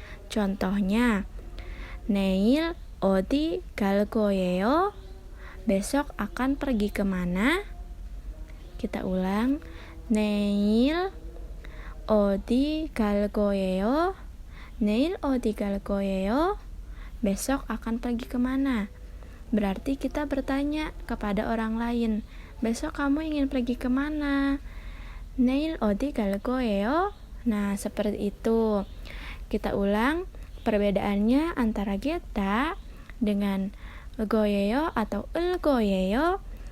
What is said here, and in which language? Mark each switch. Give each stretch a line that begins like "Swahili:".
Indonesian: Contohnya,
Korean: 내일 어디 갈 거예요?
Indonesian: Besok akan pergi kemana? Kita ulang,
Korean: 내일 어디 갈 거예요? 내일 어디 갈 거예요?
Indonesian: Besok akan pergi kemana? Berarti kita bertanya kepada orang lain, besok kamu ingin pergi kemana?
Korean: 내일 어디 갈 거예요?
Indonesian: Nah, seperti itu. Kita ulang, perbedaannya antara getda dengan goyeyo atau goyeyo.